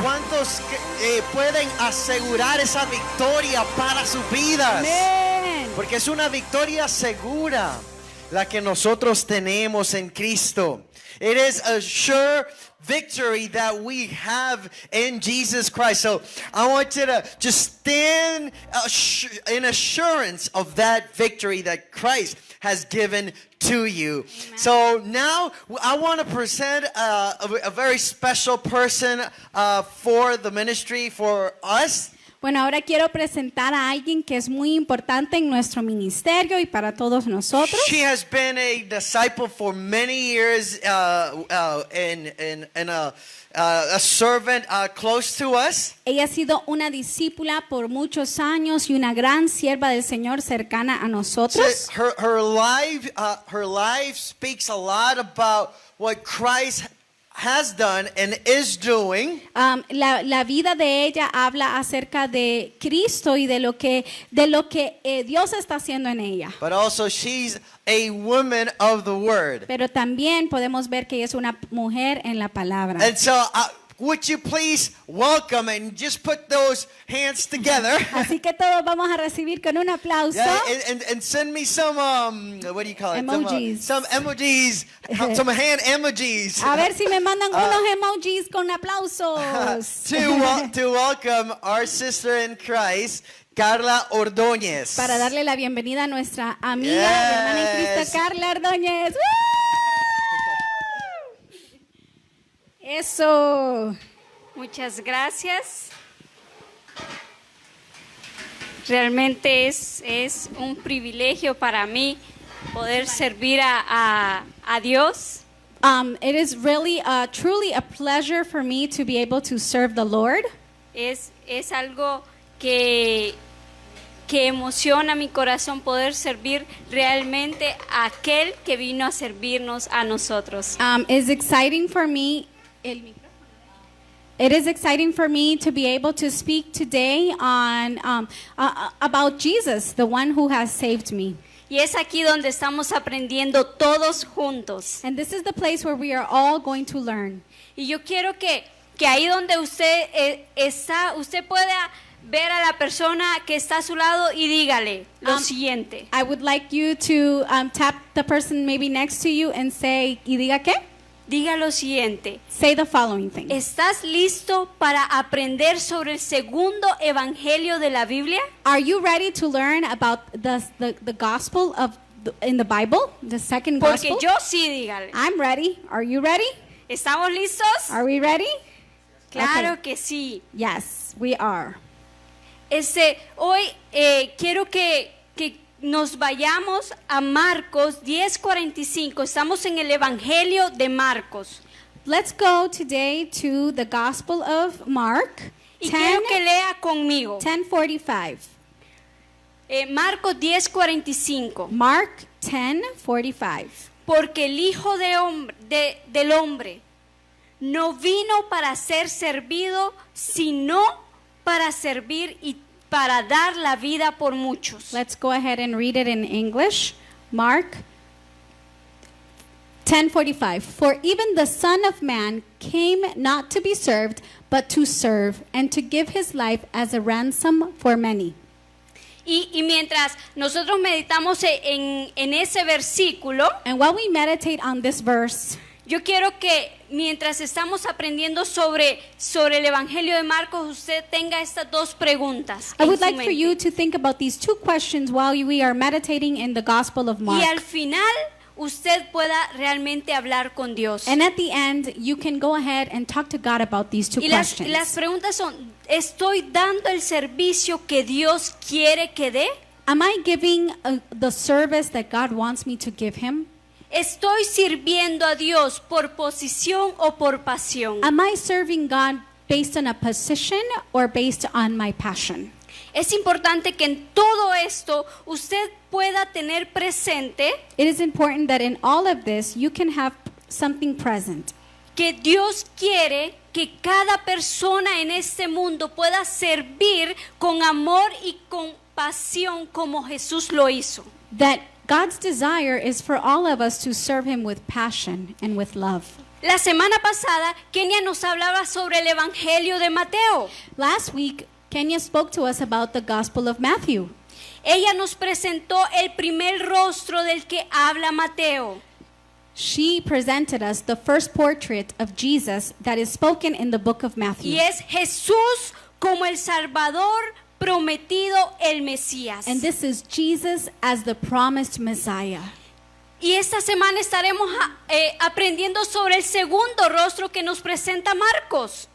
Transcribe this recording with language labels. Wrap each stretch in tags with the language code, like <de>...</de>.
<es>¿Cuántos pueden asegurar esa victoria para sus vidas? Amén. Porque es una victoria segura. la que nosotros tenemos en Cristo.</es> <en>It is a sure victory that we have in Jesus Christ. So I want you to just stand in assurance of that victory that Christ has given to you. Amen. So now I want to present a very special person for the ministry, for us.</en> <es>Bueno, ahora quiero presentar a alguien que es muy importante en nuestro ministerio y para todos nosotros.</es> <en>She has been a disciple for many years and a servant close to us.</en> <es>Ella ha sido una discípula por muchos años y una gran sierva del Señor cercana a nosotros.</es> <en>Her life speaks a lot about what Christ has done and is doing.</en> <es>La vida de ella habla acerca de Cristo y de lo que Dios está haciendo en ella.</es> <en>But also she's a woman of the word.</en> <es>Pero también podemos ver que ella es una mujer en la palabra.</es> <en>And so would you please welcome and just put those hands together?</en> <es>Así que todos vamos a recibir con un aplauso.</es> <en>Yeah, and send me some what do you call it? Emojis. Some emojis, some hand emojis.</en> <es>A ver si me mandan unos emojis con aplausos.</es> <en>to welcome our sister in Christ, Carla Ordóñez.</en> <es>Para darle la bienvenida a nuestra amiga,</es> <en>Yes.</en> <es>hermana en Cristo, Carla Ordóñez. ¡Woo! Eso. Muchas gracias. Realmente es un privilegio para mí poder servir a Dios.</es> <en>It is really, truly a pleasure for me to be able to serve the Lord.</en> <es>Es algo que emociona mi corazón poder servir realmente a aquel que vino a servirnos a nosotros.</es> <en>It's exciting for me. It is exciting for me to be able to speak today on about Jesus, the one who has saved me.</en> <es>Y es aquí donde estamos aprendiendo todos juntos.</es> <en>And this is the place where we are all going to learn.</en> <es>Y yo quiero que ahí donde usted está, usted pueda ver a la persona que está a su lado y dígale lo siguiente.</es> <en>I would like you to tap the person maybe next to you and say,</en> <es>¿y diga qué? Diga lo siguiente.</es> <en>Say the following thing.</en> <es>¿Estás listo para aprender sobre el segundo evangelio de la Biblia?</es> <en>Are you ready to learn about the gospel of in the Bible, the second</en> <es>Porque</es> <en>gospel?</en> <es>yo sí, dígale.</es> <en>I'm ready. Are you ready?</en> <es>¿Estamos listos?</es> <en>Are we ready?</en> <es>Claro</es> <en>Okay.</en> <es>que sí.</es> <en>Yes, we are.</en> <es>Hoy quiero que nos vayamos a Marcos 10:45. Estamos en el Evangelio de Marcos.</es> <en>Let's go today to the Gospel of Mark,</en> <es>Y quiero que lea conmigo. 10:45. Marcos 10:45.</es> <en>Mark 10:45.</en> <es>Porque el Hijo del Hombre no vino para ser servido, sino para servir y para dar la vida por muchos.</es> <en>Let's go ahead and read it in English. Mark 10:45. For even the Son of Man came not to be served, but to serve, and to give his life as a ransom for many.</en> <es>Y mientras nosotros meditamos en ese versículo,</es> <en>And while we meditate on this verse,</en> <es>yo quiero que mientras estamos aprendiendo sobre el Evangelio de Marcos, usted tenga estas dos preguntas.</es> <en>I</en> <es>en</es> <en>would</en> <es>su</es> <en>like for</en> <es>mente.</es> <en>you to think about these two questions while we are meditating in the Gospel of Mark.</en> <es>Y al final usted pueda realmente hablar con Dios.</es> <en>And at the end, you can go ahead and talk to God about these two</en> <es>Y las</es> <en>questions.</en> <es>preguntas son, ¿estoy dando el servicio que Dios quiere que dé?</es> <en>Am I giving the service that God wants me to give him?</en> <es>¿Estoy sirviendo a Dios por posición o por pasión?</es> <en>Am I serving God based on a position or based on my passion?</en> <es>Es importante que en todo esto usted pueda tener presente</es> <en>It is important that in all of this, you can have something present.</en> <es>que Dios quiere que cada persona en este mundo pueda servir con amor y con pasión como Jesús lo hizo.</es> <en>That God's desire is for all of us to serve him with passion and with love.</en> <es>La semana pasada, Kenia nos hablaba sobre el Evangelio de Mateo.</es> <en>Last week, Kenya spoke to us about the Gospel of Matthew.</en> <es>ella nos presentó el primer rostro del que habla Mateo.</es> <en>She presented us the first portrait of Jesus that is spoken in the book of Matthew.</en> <es>Y es Jesús como el Salvador prometido, el Mesías.</es> <en>And this is Jesus as the promised Messiah.</en> <es>Y esta semana estaremos aprendiendo sobre el segundo rostro que nos presenta Marcos.</es>